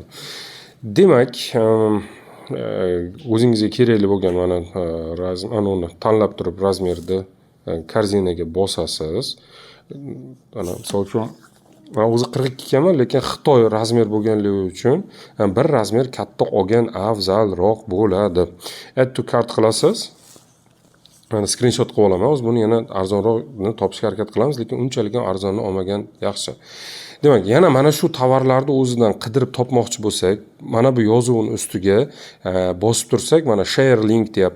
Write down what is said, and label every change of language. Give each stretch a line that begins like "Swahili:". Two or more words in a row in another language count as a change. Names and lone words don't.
Uzbek: Demak, o'zingizga kerakli bo'lgan mana uni tanlab turib razmerni korзинаga bosasiz. Mana misol uchun men o'zi 42 ekanman, lekin Xitoy razmer bo'lganligi uchun bir razmer katta olgan afzalroq bo'ladi.
English: Add to cart
Uzbek: qilasiz. Mana screenshot qilib olaman. O'z buni yana arzonroqni topishga harakat qilamiz, lekin unchalik ham arzonni olmagan yaxshi. Demak, yana mana shu tovarlarni o'zidan qidirib topmoqchi bo'lsak, mana bu yozuvning ustiga bosib tursak, mana
English: share link
Uzbek: deyapti.